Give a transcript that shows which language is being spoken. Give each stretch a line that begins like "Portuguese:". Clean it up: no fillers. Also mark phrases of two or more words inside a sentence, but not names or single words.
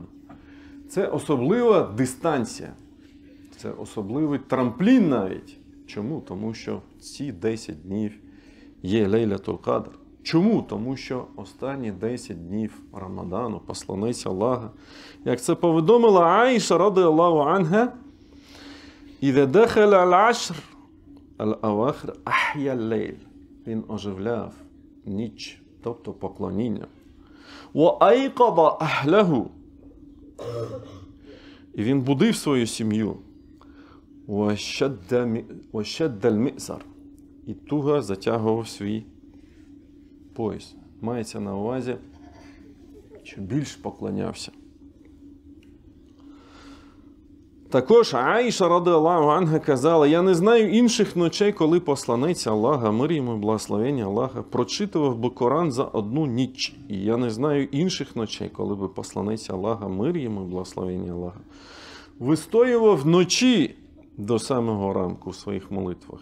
Ukrainian: Це особлива дистанція. Це особливий трамплін навіть. Чому? Тому що ці 10 днів є Лейлятуль Кадр. Чому? Тому що останні 10 днів Рамадану, посланець Аллаха, як це повідомила Аїша,
Arabic: رضي الله عنها إذا دخل العشر الأواخر أحيا الليل».
Ukrainian: Він оживляв ніч, тобто поклоніння.
Arabic: «وأيقظ أهله».
Ukrainian: І він будив свою сім'ю.
Arabic: «وشد المئزر».
Ukrainian: І туго затягував свій пояс. Мається на увазі, що більш поклонявся. Також Аїша,
Arabic: رضي الله عنها,
Ukrainian: казала: «Я не знаю інших ночей, коли посланець Аллаха, мир йому і благословення Аллаха, прочитував би Коран за одну ніч. І я не знаю інших ночей, коли би посланець Аллаха, мир йому і благословення Аллаха, вистоював вночі до самого ранку в своїх молитвах.